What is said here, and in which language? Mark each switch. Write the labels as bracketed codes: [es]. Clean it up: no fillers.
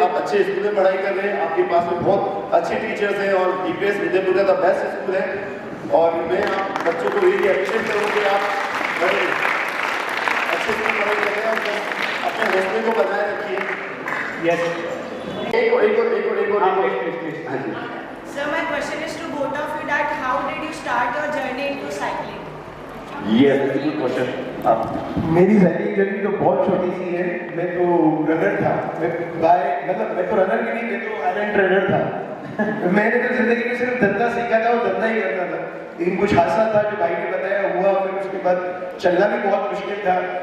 [hi] आप अच्छे स्कूल में पढ़ाई कर रहे हैं, आपके पास में बहुत अच्छे टीचर्स हैं, और DPS विद्यापुर का बेस्ट स्कूल है. और मैं आप बच्चों को रियली अप्रिशिएट करूँ कि आप बड़े अच्छे से पढ़ाई कर रहे हैं, अपने हौसले को बनाए रखिए. यस. एक और हाँ जी. [en] So my question is to both of you that how did you start your journey into cycling? Yes, that's a good question. [hi] मेरी साइकिलिंग जर्नी तो बहुत छोटी सी है। मैं तो रनर था। मैं तो रनर भी नहीं, मैं तो आयरन ट्रेनर था। मैंने तो जिंदगी में सिर्फ धंधा सीखा था और धंधा ही करता था। लेकिन कुछ हादसा था जो भाई ने बताया हुआ, फिर उसके बाद चलना भी बहुत मुश्किल था।